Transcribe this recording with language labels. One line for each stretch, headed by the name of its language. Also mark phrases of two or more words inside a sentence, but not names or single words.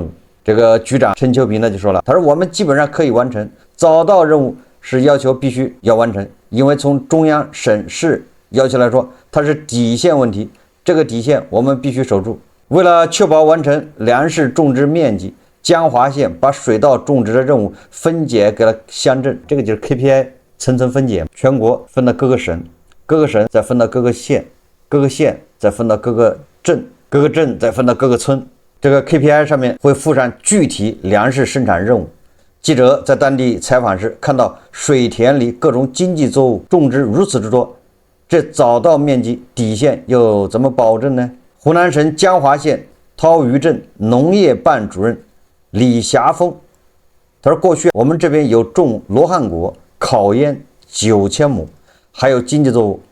Chinese: 這個局長陳秋平呢就說了，他說我們基本上可以完成早稻任務，是要求必須要完成，因為從中央省市要求來說，它是底線問題，這個底線我們必須守住。為了確保完成糧食種植面積，江華縣把水稻種植的任務分解給了鄉鎮，這個就是 KPI 層層分解，全國分到各個省，各個省再分到各個縣，各个县再分到各个镇，各个镇再分到各个村。这个 KPI 上面会附上具体粮食生產任務。記者在當地採訪時看到水田裡各種經濟作物種植如此之多，這早稻面積底線又怎麼保證呢？湖南省江華縣陶圍鎮農業辦主任李霞峰他說，過去我們這邊有種羅漢果、烤煙9000畝，還有經濟作物。